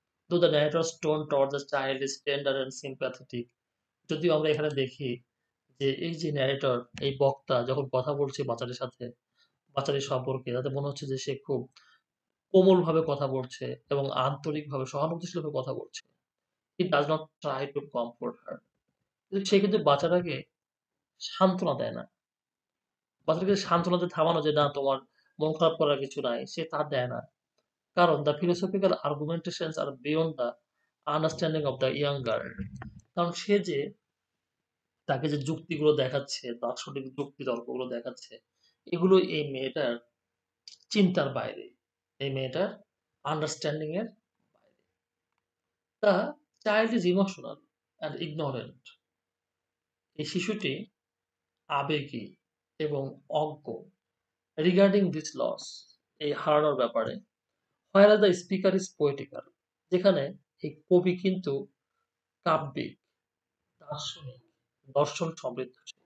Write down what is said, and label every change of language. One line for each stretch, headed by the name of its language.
English: Though the narrator's tone toward the child is tender and sympathetic,
Bangla: যদিও আমরা এখানে দেখি যে এই যে ন্যারেটর, এই বক্তা যখন কথা বলছে বাচ্চাটির সাথে, বাচ্চাটির সম্পর্কে, তাতে মনে হচ্ছে যে সে খুব কোমলভাবে কথা বলছে এবং আন্তরিকভাবে সহানুভূতিশীলভাবে কথা বলছে।
English: He does not try to comfort her.
Bangla: কিন্তু সে কিন্তু বাচ্চাটাকে সান্ত্বনা দেয় না। বাচ্চাটাকে সান্ত্বনা দিয়ে থামানো যে না তোমার মন খারাপ করার কিছু নাই, সে তা দেয় না। কারণ
English: the philosophical argumentations are beyond the understanding of the young girl.
Bangla: কারণ সে যে তাকে যে যুক্তিগুলো দেখাচ্ছে, দার্শনিক যুক্তি তর্কগুলো দেখাচ্ছে, এগুলো এই মেয়েটার চিন্তার বাইরে। এই মেয়েটার আন্ডারস্ট্যান্ডিং এর বাইরে।
English: The child is emotional and ignorant.
Bangla: এই শিশুটি আবেগী এবং অজ্ঞ
English: regarding this loss,
Bangla: এই হারানোর ব্যাপারে।
English: whereas the speaker is poetical,
Bangla: যেখানে এই কবি কিন্তু কাব্যিক, দার্শনিক, দর্শন সমৃদ্ধ।